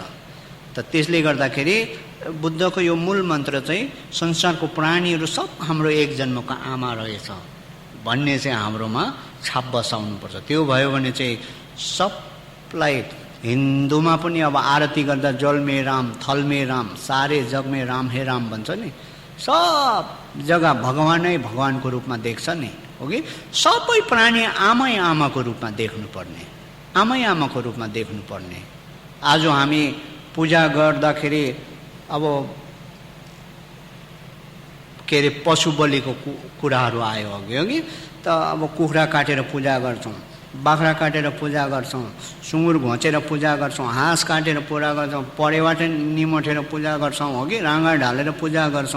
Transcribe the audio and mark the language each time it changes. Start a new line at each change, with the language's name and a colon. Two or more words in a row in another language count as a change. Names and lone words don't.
Nepali: त त्यसले गर्दाखेरि बुद्धको यो मूल मन्त्र चाहिँ संसारको प्राणीहरू सब हाम्रो एक जन्मको आमा रहेछ भन्ने चाहिँ हाम्रोमा छाप बसाउनुपर्छ। त्यो भयो भने चाहिँ सबलाई, हिन्दूमा पनि अब आरती गर्दा
Hindi: जलमे राम, थलमे राम, सारे जगमे राम हे राम
Nepali: भन्छ नि, सब जग्गा भगवानै भगवानको रूपमा देख्छ नि हो कि। सबै प्राणी आमै आमाको रूपमा देख्नुपर्ने, आमै आमाको रूपमा देख्नुपर्ने। आज हामी पूजा गर्दाखेरि अब के अरे पशु बलिको कुराहरू आयो अघि त अब कुखुरा काटेर पूजा गर्छौँ, बाख्रा काटेर पूजा गर्छौँ, सुँगुर घोचेर पूजा गर्छौँ, हाँस काटेर पूजा गर्छौँ, परेवाट निमोठेर पूजा गर्छौँ हो कि, राँगा ढालेर पूजा गर्छौँ।